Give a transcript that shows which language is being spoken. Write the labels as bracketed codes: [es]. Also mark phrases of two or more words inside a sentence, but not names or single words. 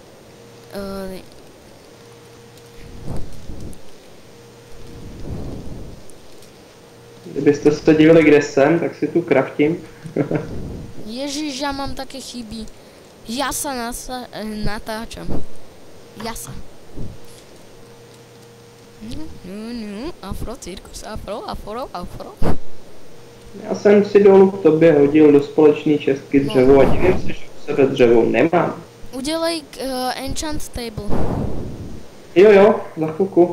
[cs] Kdybyste se divili, kde jsem, tak si tu kraftím. [sk] Ježiš, ja mám také chyby. Ja sa natáčam. Ja sa. Afro, cirkus, afro. [cs] Já jsem si dolů k tobě hodil do společné čestky dřevo a divím se, že u sebe dřevo nemám. Udělej [en] enchant table. [cs] Jo, za chvilku.